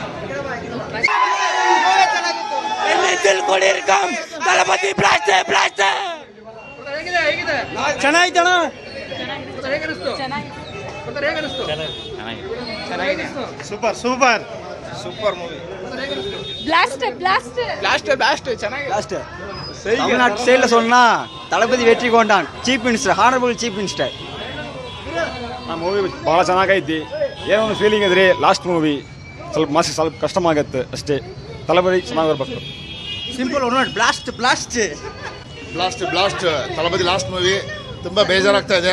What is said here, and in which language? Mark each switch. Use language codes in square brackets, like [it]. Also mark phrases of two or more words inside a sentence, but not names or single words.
[kn] ಚೆನ್ನಾಗಿತ್ತಣ. [en] super super super movie. [ta] தமிழ்நாட்டு ஸ்டைலில் சொன்னால் தளபதி வெற்றி கொண்டான். [en] chief minister, honourable chief minister. [kn] ಆ ಮೂವಿ ಭಾಳ ಚೆನ್ನಾಗೈತಿ. ಏನೋ ಒಂದು ಫೀಲಿಂಗ್ ಇದ್ರಿ [en] last movie [kn] ಸ್ವಲ್ಪ ಮನಸ್ಸಿಗೆ ಸ್ವಲ್ಪ ಕಷ್ಟವಾಗತ್ತೆ ಅಷ್ಟೇ. ತಳಪತಿ ಚೆನ್ನಾಗಿರ್ಬೇಕು. ಸಿಂಪಲ್ ನೋಡಿ, ಬ್ಲಾಸ್ಟ್ ತಳಪತಿ [en] last movie [kn] ತುಂಬ ಬೇಜಾರಾಗ್ತಾ ಇದೆ.